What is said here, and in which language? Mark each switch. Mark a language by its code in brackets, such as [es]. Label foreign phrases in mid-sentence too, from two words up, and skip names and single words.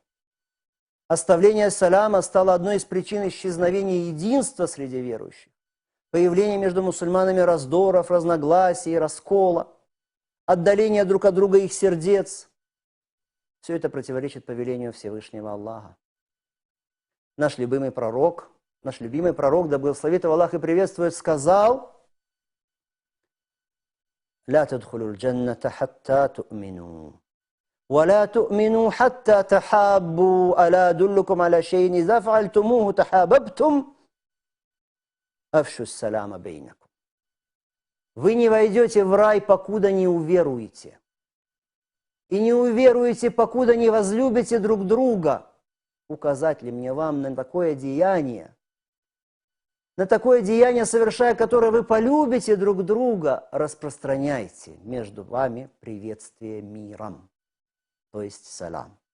[ru] Оставление саляма стало одной из причин исчезновения единства среди верующих, появления между мусульманами раздоров, разногласий, раскола, отдаления друг от друга их сердец. Все это противоречит повелению Всевышнего Аллаха. Наш любимый пророк, да благословит его Аллах и приветствует, сказал: [ar] «لا تدخلوا الجنة حتى تؤمنوا، ولا تؤمنوا حتى تحابوا، ألا أدلكم على شيء إذا فعلتموه تحاببتم، أفشوا السلام بينكم». [ru] Вы не войдете в рай, покуда не уверуете. И не уверуете, покуда не возлюбите друг друга. Указать ли мне вам на такое деяние, совершая которое вы полюбите друг друга, распространяйте между вами приветствие миром, то есть салам.